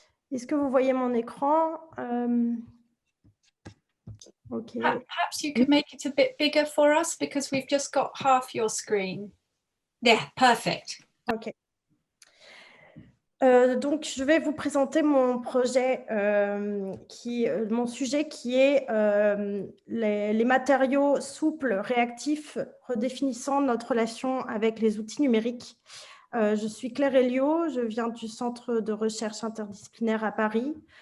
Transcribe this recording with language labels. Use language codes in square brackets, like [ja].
[fr] Est-ce que vous voyez mon écran? [en] Okay. Perhaps you could make it a bit bigger for us because we've just got half your screen. Yeah, perfect. Okay. [fr] Donc, je vais vous présenter mon projet, mon sujet qui est les matériaux souples, réactifs, redéfinissant notre relation avec les outils numériques. Je suis Claire Elliot, je viens du Centre de recherche interdisciplinaire à Paris.